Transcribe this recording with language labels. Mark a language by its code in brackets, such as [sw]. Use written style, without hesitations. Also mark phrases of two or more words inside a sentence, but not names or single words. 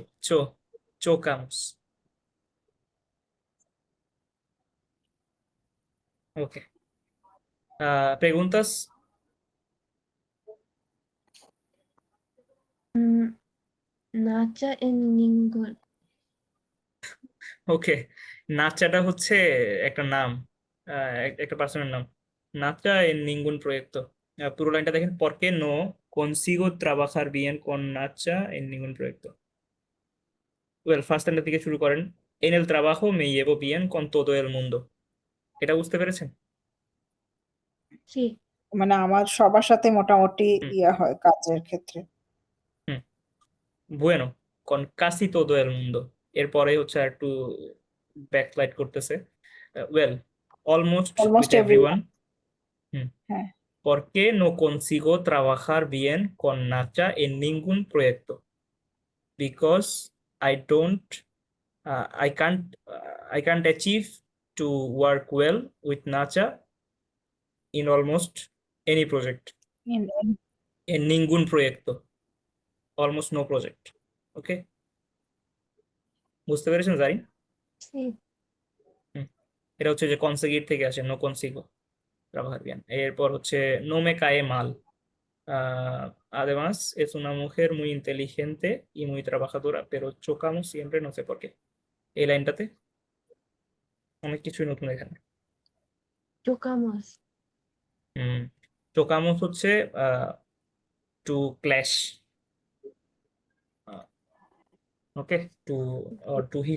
[es] Chocamos. Ok. ¿Preguntas? Mm, Nacha en ningún. [bn] ওকে, নাচাটা হচ্ছে একটা নাম, একটা পার্সনের নাম। [es] নাচা en ningún proyecto। [bn] পুরো লাইনটা দেখেন, [es] porque no consigo trabajar bien con Nacha en ningún proyecto। [en] well, first [bn] লাইনটা থেকে শুরু করেন। [es] En el trabajo me llevo bien con todo el mundo। [bn] এটা বুঝতে পেরেছেন? [es] Sí, [bn] মানে আমার সবার সাথে মোটামুটি হুম ইয়া হয় কাজের ক্ষেত্রে। [es] হুম বুয়েনো con casi todo el mundo, [bn] এরপরে হচ্ছে আর একটু ব্যাকস্লাইড করতেছে, [en] well almost with [bn] অলমোস্ট এভরিওয়ান। এভরিওয়ান। হুম হ্যাঁ। [es] ¿Por qué no consigo trabajar bien con Nacha en ningún proyecto? [en] Because I don't, I can't achieve to work well with Nacha in almost any project. [es] En ningún proyecto, [en] almost no project. [bn] Okay, বুঝতে পেরেছেন জারিন? [es] sí. [bn] হুম, এটা হচ্ছে যে কনসিগির থেকে আসে, [es] no consigo trabajar bien. [bn] এরপর হচ্ছে [es] no me cae mal. Ah, además, es una mujer muy inteligente y muy trabajadora, pero chocamos siempre, no sé por qué. [bn] এই লাইনটাতে অনেক কিছুই নতুন এখানে। [es] Chocamos. [bn] হুম চোকামোস হচ্ছে [en] to clash, okay, to to hit